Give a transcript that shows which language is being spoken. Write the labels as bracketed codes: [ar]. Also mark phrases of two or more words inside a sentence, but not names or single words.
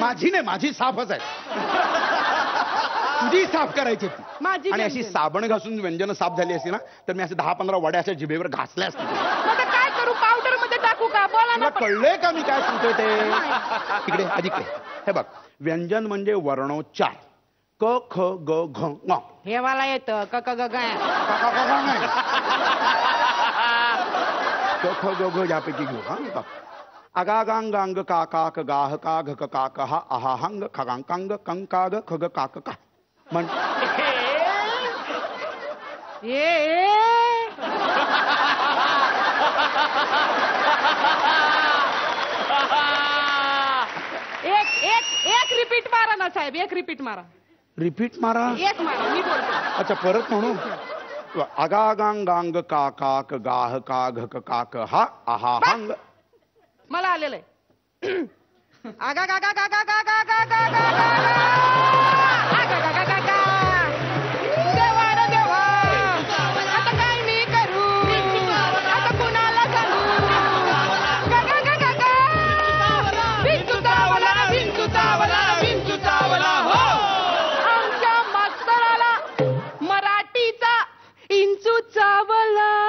[mr] माझी नाही, माझी साफच आहे. तुझी साफ करायची ती. माझी आणि अशी साबण घासून व्यंजन साफ झाली असती ना तर मी असे 10-15 वड्या अशा जिभेवर घासल्या असत्या. मग काय करू? पावडर मध्ये टाकू का? बोला तुला ना. कळलंय का मी काय सांगतोय ते? इकडे अधिक हे बघ, व्यंजन म्हणजे वर्णोच्चार. क ख ग घ ङ. हे मला येतं क क ग ग. क ख ग घ यापैकी घेऊ. हा बघ, अगागांग गांग का का क गाह का घ क का क हा आहा हंग खगांग कांग कंग का ग ख ग का क का. म्हण एक रिपीट मारा ना साहेब, एक रिपीट मारा. रिपीट मारा. एक मारा, मी बोलतो. अच्छा, परत म्हणू. अगागांग गांग का का क गाह का घ क का क हा आहा हंग. मला आलेलं आहे. आगा गा गा गा गा गा गा गा गा गा गा. आगा गा गा गा गा. देवा रे देवा, आता काय मी करू? आता कुणाला सांगू? गा गा गा गा गा. विंचू चावला, विंचू चावला, विंचू चावला हो. आमच्या मास्तराला मराठीचा इंचू चावला.